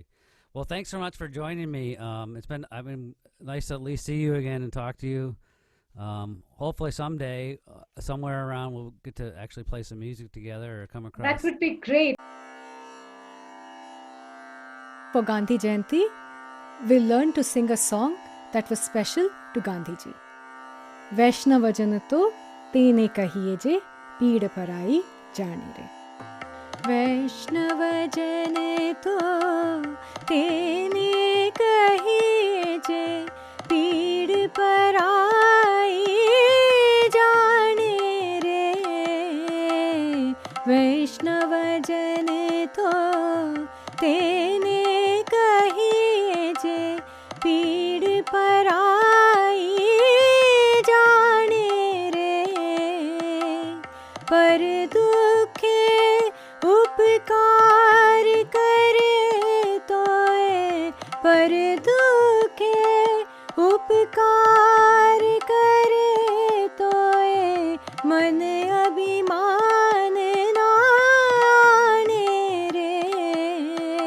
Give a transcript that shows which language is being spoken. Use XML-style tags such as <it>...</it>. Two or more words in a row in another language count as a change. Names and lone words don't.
<en>Well, thanks so much for joining me. It's been nice to at least see you again and talk to you. Hopefully someday, somewhere around, we'll get to actually play some music together or come across. That would be great. For Gandhi Jayanti, we learned to sing a song that was special to Gandhiji.</en> <gu>વૈષ્ણવ જન તો તેને કહીયે જે પીડ પરાઈ જાણે રે. વૈષ્ણવ જને તો તેને કહીયે જે પીડ પરાઈ જાણે રે. વૈષ્ણવ જને તો તેને કહીયે જે પીડ પરાઈ જાણે રે. પર દુઃખે ઉપકાર કરે તોયે પર દુઃખે ઉપકાર કરે તોયે મન અભિમાન નાણે રે.</gu>